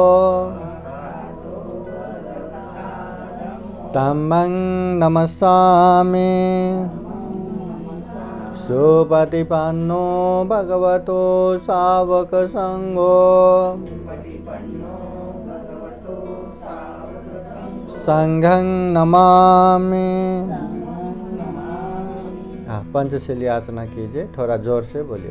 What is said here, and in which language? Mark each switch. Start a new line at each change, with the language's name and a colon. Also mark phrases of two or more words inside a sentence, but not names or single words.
Pali: धम्मं नमस्सामि सुपटिपन्नो भगवतो सावक संघो संघं नमामि.
Hindi: हाँ पंचशीली याचना कीजिए, थोड़ा जोर से बोलिए.